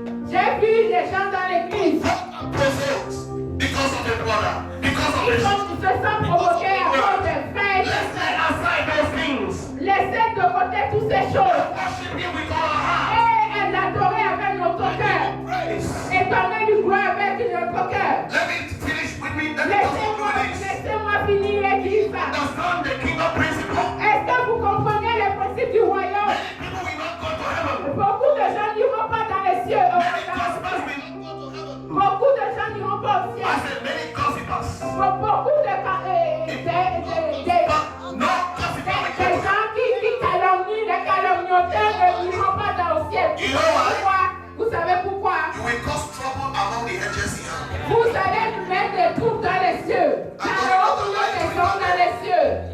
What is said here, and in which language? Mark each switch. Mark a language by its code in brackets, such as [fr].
[fr] J'ai vu des gens dans l'église. [en] provoked because of the brother, because of the [fr] Ils [en] sister. [fr] se sentent provoqués à cause des frères. [en] Let's lay aside those things. [fr] Laissez de côté toutes ces choses. [en] Worship him with all our heart. [fr] Et l'adorer avec notre cœur. [en] Praise. [fr] Et donner du gloire avec notre cœur. [en] Let me finish with me. Let me conclude with this. [fr] Laissez-moi finir et dire ça. [en] Understand the kingdom principle. [fr] Est-ce que vous comprenez les principes du royaume? [en] Many people will not go to heaven. [fr] Beaucoup de gens n'iront pas dans les cieux. [en] Many gospels will not go to heaven. [fr] Beaucoup de gens n'iront pas au ciel. [en] I said many gossipers. [fr] Beaucoup de [en] But no gossipers will go to heaven. [fr] gens qui calomnient, les calomniateurs n'iront pas dans le ciel. [en] You know why? [fr] Pourquoi? Vous savez pourquoi? [en] You will cause trouble among the angels here. [fr] Vous allez mettre des troubles dans les cieux. Car nous des hommes dans les cieux.